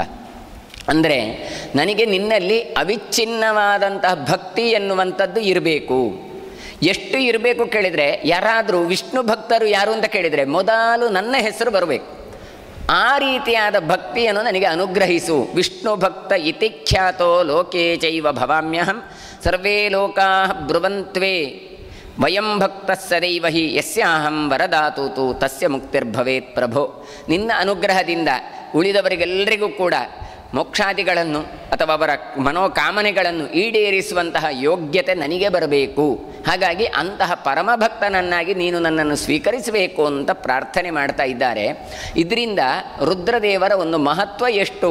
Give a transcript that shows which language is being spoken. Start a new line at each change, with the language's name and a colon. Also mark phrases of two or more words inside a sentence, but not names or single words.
Kannada: ಅಂದರೆ ನನಗೆ ನಿನ್ನಲ್ಲಿ ಅವಿಚ್ಛಿನ್ನವಾದಂತಹ ಭಕ್ತಿ ಎನ್ನುವಂಥದ್ದು ಇರಬೇಕು. ಎಷ್ಟು ಇರಬೇಕು ಕೇಳಿದರೆ, ಯಾರಾದರೂ ವಿಷ್ಣು ಭಕ್ತರು ಯಾರು ಅಂತ ಕೇಳಿದರೆ ಮೊದಲು ನನ್ನ ಹೆಸರು ಬರಬೇಕು. ಆ ರೀತಿಯಾದ ಭಕ್ತಿಯನ್ನು ನನಗೆ ಅನುಗ್ರಹಿಸು.
Sanskrit: ವಿಷ್ಣು ಭಕ್ತ ಇತಿ ಖ್ಯಾತೋ ಲೋಕೇ ಚೈವ ಭವಾಮ್ಯಹಂ, ಸರ್ವೇ ಲೋಕಾ ಬ್ರುವಂತ್ವೇ ವಯಂ ಭಕ್ತ ಸದೈವ ಹಿ ಯಸ್ಯಾಹಂ ವರದಾತೂತು ತಸ್ಯ ಮುಕ್ತಿರ್ಭವೇತ್ ಪ್ರಭೋ.
Kannada: ನಿನ್ನ ಅನುಗ್ರಹದಿಂದ ಉಳಿದವರಿಗೆಲ್ಲರಿಗೂ ಕೂಡ ಮೋಕ್ಷಾದಿಗಳನ್ನು ಅಥವಾ ಅವರ ಮನೋಕಾಮನೆಗಳನ್ನು ಈಡೇರಿಸುವಂತಹ ಯೋಗ್ಯತೆ ನನಗೆ ಬರಬೇಕು. ಹಾಗಾಗಿ ಅಂತಹ ಪರಮಭಕ್ತನನ್ನಾಗಿ ನೀನು ನನ್ನನ್ನು ಸ್ವೀಕರಿಸಬೇಕು ಅಂತ ಪ್ರಾರ್ಥನೆ ಮಾಡ್ತಾ ಇದ್ದಾರೆ. ಇದರಿಂದ ರುದ್ರದೇವರ ಒಂದು ಮಹತ್ವ ಎಷ್ಟು.